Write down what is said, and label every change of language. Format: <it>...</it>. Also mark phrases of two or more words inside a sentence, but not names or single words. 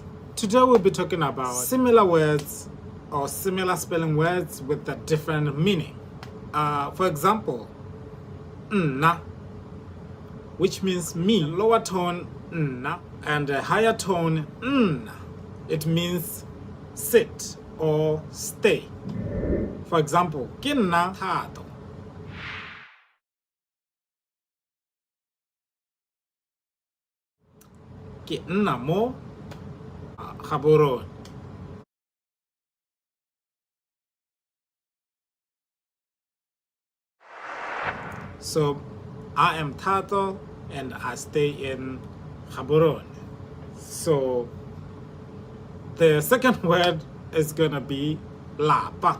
<en>Today we'll be talking about similar words or similar spelling words with a different meaning. For example, na, which means me, lower tone na, And a higher tone, it means sit or stay. For example,</en> <tn>ke nna Thato. Ke nna mo Gaborone.</tn> <en>So I am Tato and I stay in Gaborone. So the second word is gonna be lapa.</en>